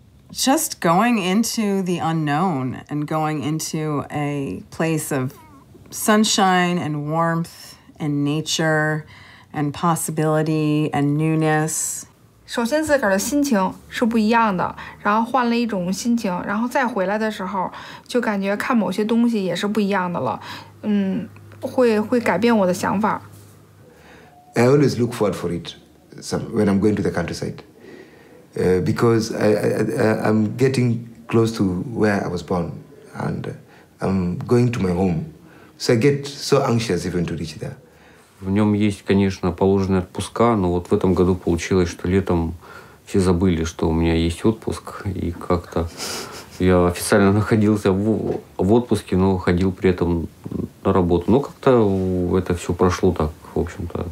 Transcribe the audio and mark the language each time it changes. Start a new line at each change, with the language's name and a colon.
English: Just going into the unknown and going into a place of sunshine and warmth and nature and possibility and newness.
Chinese: 首先自个儿的心情是不一样的，然后换了一种心情，然后再回来的时候，就感觉看某些东西也是不一样的了，会改变我的想法。
English: I always look forward for it when I'm going to the countryside, because I'm getting close to where I was born, and I'm going to my home, so I get so anxious even to reach there.
Russian: В нем есть, конечно, положенные отпуска, но вот в этом году получилось, что летом все забыли, что у меня есть отпуск, и как-то я официально находился в отпуске, но ходил при этом на работу. Но как-то это все прошло так, в общем-то.